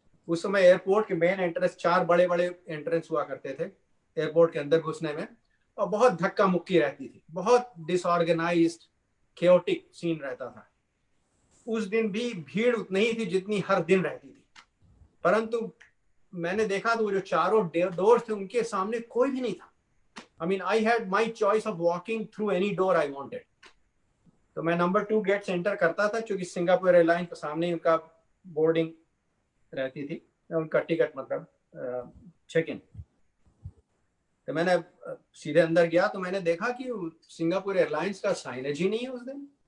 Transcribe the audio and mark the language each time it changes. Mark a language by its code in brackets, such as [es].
[hi] उस समय एयरपोर्ट के मेन एंट्रेंस 4 बड़े बड़े एंट्रेंस हुआ करते थे एयरपोर्ट के अंदर घुसने में, और बहुत धक्का मुक्की रहती थी, बहुत [en] disorganised chaotic scene [hi] रहता था। उस दिन भी भीड़ उतनी ही थी जितनी हर दिन रहती थी, परंतु मैंने देखा तो वो जो चारों डोर्स थे उनके सामने कोई भी नहीं था। [en] I mean, I had my choice of walking through any door I wanted. [hi] तो मैं नंबर 2 गेट से एंटर करता था, क्योंकि सिंगापुर एयरलाइन के सामने ही उनका बोर्डिंग रहती थी, उनका टिकट मतलब चेक इन। तो मैंने सीधे अंदर गया, तो मैंने देखा कि सिंगापुर एयरलाइंस का साइनेज ही नहीं है उस दिन।